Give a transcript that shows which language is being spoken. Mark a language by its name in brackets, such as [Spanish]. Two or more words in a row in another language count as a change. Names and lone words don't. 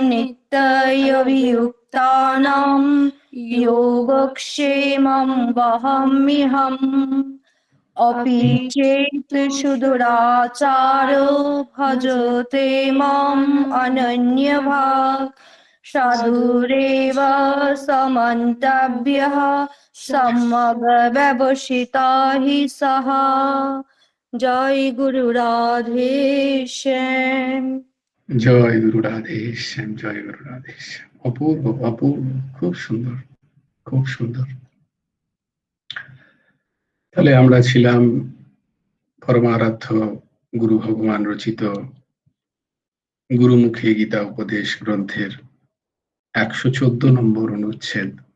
[Sanskrit] नित्ययोगयुक्तानां योगक्षेमं वहाम्यहम् अपि चेत् सुदुराचारो भजते माम् अनन्यभाक् साधुरेव समन्तव्यः समव्यवसिता हि सः जय गुरु राधेश्याम। [Bangla] জয় গুরু রাধেশ্যাম, জয় গুরু রাধেশ্যাম। অপূর্ব অপূর্ব, খুব সুন্দর, খুব সুন্দর। তাহলে আমরা ছিলাম পরমারাধ্য গুরু ভগবান রচিত গুরুমুখে গীতা উপদেশ গ্রন্থের 114 নম্বর অনুচ্ছেদ।